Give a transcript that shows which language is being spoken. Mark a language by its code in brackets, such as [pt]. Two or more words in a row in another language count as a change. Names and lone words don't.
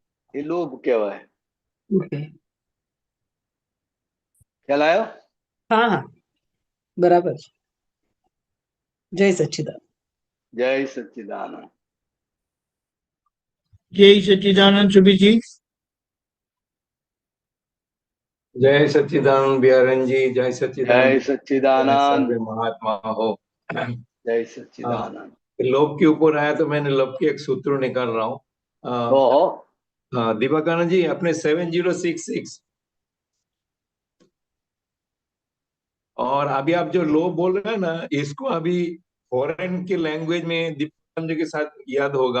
[gu] એ લોભ કહેવાય. ઓકે. ખ્યાલ આવ્યો? હા હા, બરાબર છે. જય સચ્ચિદાનંદ. જય સચ્ચિદાનંદ. જય સચ્ચિદાનંદ સુબીજી. [hi] जय सच्चिदानंद बिहारन जी, जय [gu] જય [hi] सच्चिदानंद [gu] સચ્ચિદાનંદ. [hi] सर्वे महात्मा हो। [gu] જય સચ્ચિદાનંદ. [hi] लोभ के ऊपर आया तो मैंने लोभ के एक सूत्र निकाल रहा हूँ। [gu] ઓહો, [hi] दीपकानंद जी, अपने 7066 और अभी आप जो लोभ बोल रहे हैं ना, इसको अभी फॉरेन की लैंग्वेज में दीपकानंद जी के साथ याद होगा।